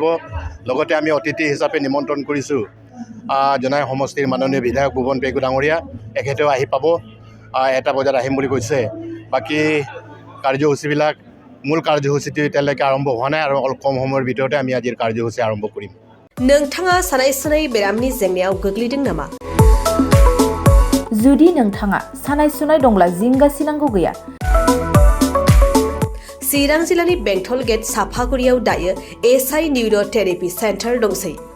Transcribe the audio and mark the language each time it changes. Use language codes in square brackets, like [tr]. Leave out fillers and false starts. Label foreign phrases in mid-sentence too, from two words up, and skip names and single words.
[as] লগতে আমি অতিথি হিচাপে নিমন্ত্ৰণ কৰিছোঁ জনাই সমষ্টিৰ মাননীয় বিধায়ক ভুৱন পেগু ডাঙৰীয়া, এখেতেও আহি পাব। 1টা বজাত আহিম বুলি কৈছে। বাকী কাৰ্যসূচীবিলাক মূল কাৰ্যসূচীটো এতিয়ালৈকে আৰম্ভ হোৱা নাই আৰু অলপ কম সময়ৰ ভিতৰতে আমি আজিৰ কাৰ্যসূচী আৰম্ভ কৰিম। [brx] नोंथाङा सानाय सुनाय बेरामनि जेंनायाव गोग्लैदों नामा? जुदि नोंथाङा सानाय सुनाय दंब्ला जिंगासिनांगौ गैया। चिरां जिल्लानि बेंटल गेट साफागुरियाव दायो एसआइ निउर' थेरापि सेन्टार दंसै।